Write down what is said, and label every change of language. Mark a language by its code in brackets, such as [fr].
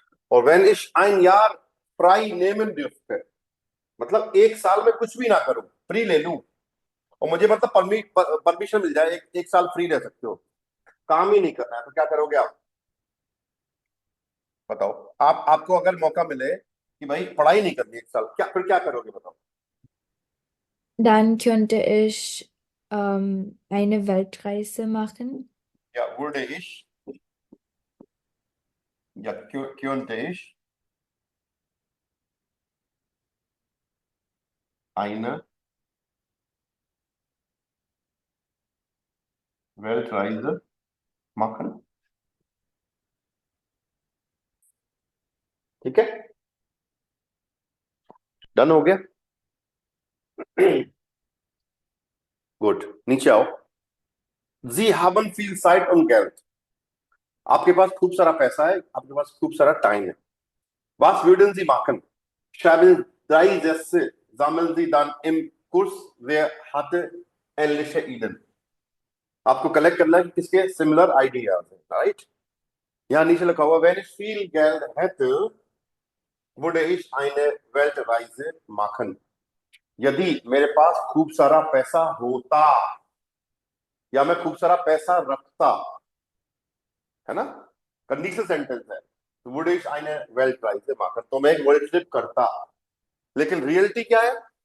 [hi] और [de] वेन इज ein Jahr frei nehmen dürfte, [hi] मतलब 1 साल में कुछ भी ना करूं, फ्री ले लूं, और मुझे मतलब परमिशन मिल जाए, एक साल फ्री रह सकते हो, काम ही नहीं करना है, तो क्या करोगे आप? बताओ। आपको अगर मौका मिले कि भाई पढ़ाई नहीं करनी 1 साल, क्या फिर क्या करोगे बताओ? [de] Dann könnte ich eine Weltreise machen. या würde ich, या könnte ich eine Weltreise machen। [hi] ठीक है, डन हो गया। गुड, नीचे आओ। [de] जी haben viel Zeit und Geld, [hi] आपके पास खूब सारा पैसा है, आपके पास खूब सारा टाइम है। [de] Was würden Sie machen? Schreiben 3 Sätze, sammeln Sie dann im Kurs, wer hatte ähnliche Ideen। [hi] आपको कलेक्ट करना है कि किसके सिमिलर आइडियाज हैं, राइट? यहाँ नीचे लिखा हुआ, [de] wenn ich viel Geld hätte, würde ich eine Weltreise machen। [hi] यदि मेरे पास खूब सारा पैसा होता, या मैं खूब सारा पैसा रखता, है ना, कंडीशनल सेंटेंस है, तो [de] würde ich eine Weltreise machen, [hi] तो मैं एक वर्ल्ड ट्रिप करता। लेकिन रियलिटी क्या है?